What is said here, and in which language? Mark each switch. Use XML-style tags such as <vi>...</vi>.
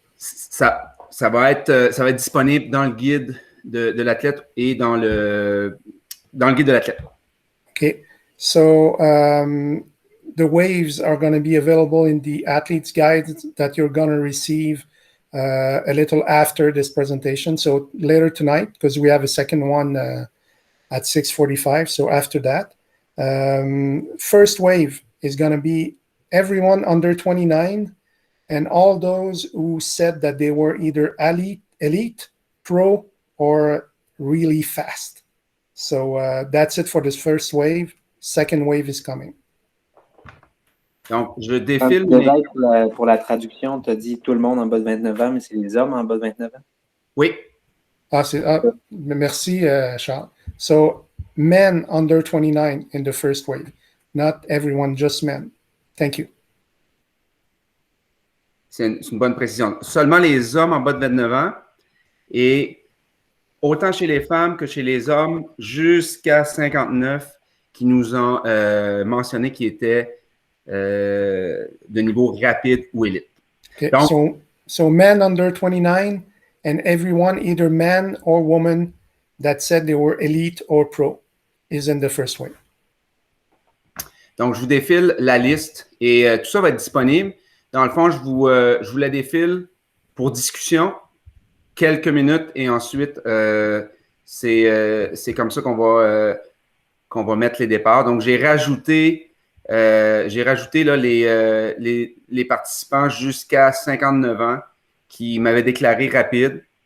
<fr>Ça va être disponible dans le guide de l'athlète et dans le guide de l'athlète.</fr> <en>Okay. So the waves are going to be available in the athlete's guide that you're going to receive a little after this presentation. So later tonight, because we have a second one at 6:45. So after that, first wave is going to be everyone under 29 and all those who said that they were either elite, pro, or really fast. So that's it for this first wave. Second wave is coming.</en> <fr>Donc, je Quand défile tu devais pour la traduction, tu as dit tout le monde en bas de 29 ans, mais c'est les hommes en bas de 29 ans? Oui, Merci, Charles.</fr> <en>So, men under 29 in the first wave. Not everyone, just men. Thank you.</en> <fr>c'est une bonne précision. Seulement les hommes en bas de 29 ans et autant chez les femmes que chez les hommes jusqu'à 59 qui nous ont mentionné qu'ils étaient de niveau rapide ou élite.</fr> <en>Okay,</en> <fr>Donc,</fr> <en>so men under 29 and everyone, either man or woman, that said they were elite or pro is in the first wave.</en> <fr>Donc, je vous défile la liste et tout ça va être disponible. Dans le fond, je vous la défile pour discussion, quelques minutes et ensuite, c'est comme ça qu'on va mettre les départs. Donc, j'ai rajouté là, les participants jusqu'à 59 ans qui m'avaient déclaré rapide.</fr>